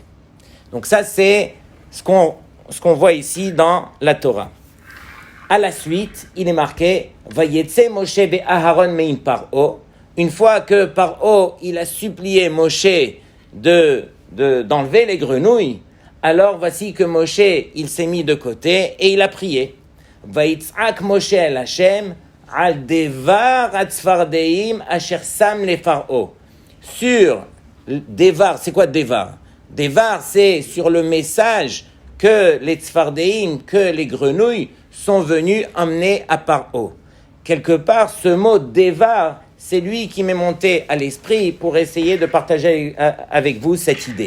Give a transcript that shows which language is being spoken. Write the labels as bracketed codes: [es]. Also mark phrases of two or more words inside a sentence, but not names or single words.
[fr] Donc ça, c'est ce qu'on voit ici dans la Torah. À la suite, il est marqué « [he] ויצא משה באהרן מן פרעה [fr] » Une fois que Paro, il a supplié Moshe d'enlever les grenouilles, alors voici que Moshe, il s'est mis de côté et il a prié. [he] ויצעק משה אל השם על דבר הצפרדעים אשר שם לפרעה. [fr] Sur devar, c'est quoi devar? Devar, c'est sur le message que les tzfardeim, que les grenouilles sont venus emmener à Paro. Quelque part, ce mot devar, c'est lui qui m'est monté à l'esprit pour essayer de partager avec vous cette idée.